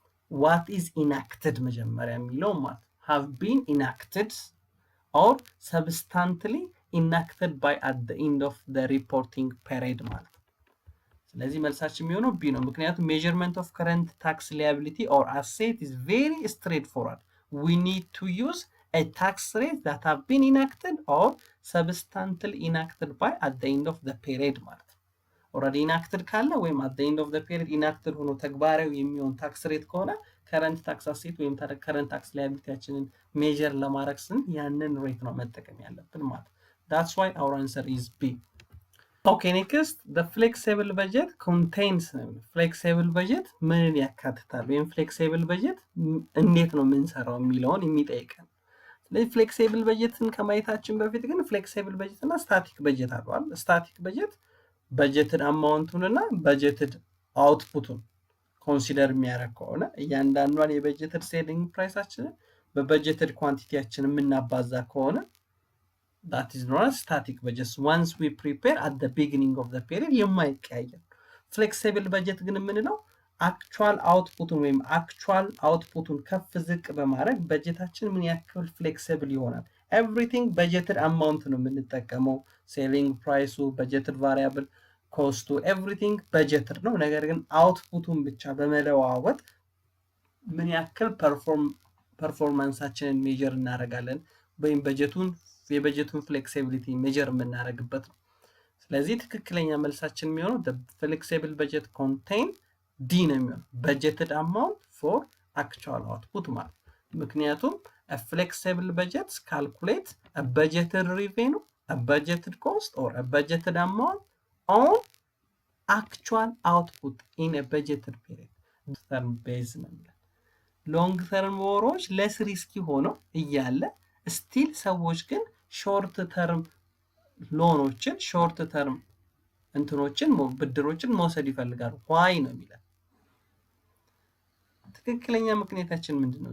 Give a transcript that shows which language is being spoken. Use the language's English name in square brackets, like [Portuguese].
[English] what is enacted [Amharic] መጀመሪያ የሚለው ማለት [English] have been enacted or substantially enacted by at the end of the reporting period [Amharic] ማለት ነው። ስለዚህ መልሳችን የሚሆነው ቢ ነው። ምክንያቱም [English] measurement of current tax liability or asset is very straightforward. We need to use a tax rate that have been enacted or substantially enacted by at the end of the period [Amharic] ማለት ነው። [English] already enacted [Amharic] ካለ ወይም [English] at the end of the period enacted [Amharic] ሆኖ ተግባራዊ የሚሆን ታክስ ሬት ከሆነ ከረንት ታክስ አሴት ወይም ከረንት ታክስ ላያቢሊቲያችንን ሜጀር ለማድረግ ስን ያንን ሬት ነው መጠቀም ያለብን ማለት። [English] that's why our answer is B. okay next the flexible budget contains flexible budget [Amharic] ምን ያካትታል ወይም flexible budget እንዴት ነው የምንሰራው የሚለውን የሚጠይቀን። ስለዚህ flexible budgetን ከማየታችን በፊት ግን flexible budget እና static budget አሏል። static budget budgeted amountን እና budgeted outputን ኮንሲደር የሚያደርግ ከሆነ እያንዳንዷን የበጀትድ ሴሊንግ ፕራይሳችንን በበጀትድ ኳንቲቲያችን የምናባዛ ከሆነ [English] that is known as static budget. Once we prepare at the beginning of the period [Amharic] የማይቀያየር። flexible budget ግን የምንለው actual outputን ወይም actual outputን ከፍ ዝቅ በማድረግ በጀታችን ምን ያክል flexible ይሆናል። everything budgeted amount ነው የምንጠቀመው። ሴሊንግ ፕራይሱ budgeted variable ኮስቱ everything budgeted ነው። ነገር ግን outputን ብቻ በመለዋወጥ ምን ያክል ፐርፎርማንሳችንን ሜጀር እናደርጋለን ወይም የበጀቱን ፍሌክሲቢሊቲ ሜጀር የምናደርግበት ነው። ስለዚህ ትክክለኛ መልሳችን የሚሆነው [English] the flexible budget contain D [Amharic] ነው የሚሆነው [English] budgeted amount for actual output [Amharic] ማለት። ምክንያቱም [English] a flexible budget calculate a budgeted revenue, a budgeted cost or a budgeted amount on actual output in a budgeted period. [Amharic] term based ነው የሚለው። ሎንግ ተርም ወሮች ለስ ሪስኪ ሆነው እያለ ስቲል ሰዎች ግን ሾርት ተርም ሎኖችን ሾርት ተርም እንትኖችን ብድሮችን መውሰድ ይፈልጋሉ። ዋይ ነው የሚለው። ትክክለኛ ምክንያታችን ምንድነው?